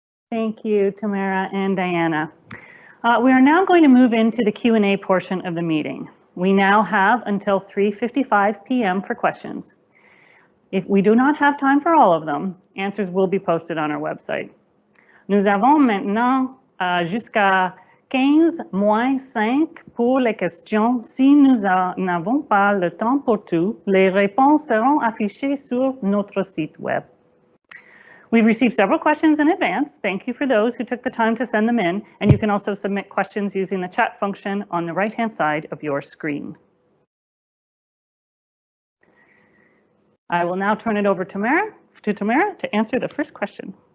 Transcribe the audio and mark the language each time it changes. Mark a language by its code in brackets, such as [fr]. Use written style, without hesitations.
[en] Thank you, Tamara and Diana. We are now going to move into the Q&A portion of the meeting. We now have until 3:55 p.m. for questions. If we do not have time for all of them, answers will be posted on our website. [fr] Nous avons maintenant jusqu'à 15-5 pour les questions. Si nous n'avons pas le temps pour tout, les réponses seront affichées sur notre site web. [en] We've received several questions in advance. Thank you for those who took the time to send them in, and you can also submit questions using the chat function on the right-hand side of your screen. I will now turn it over to Tamara to answer the first question.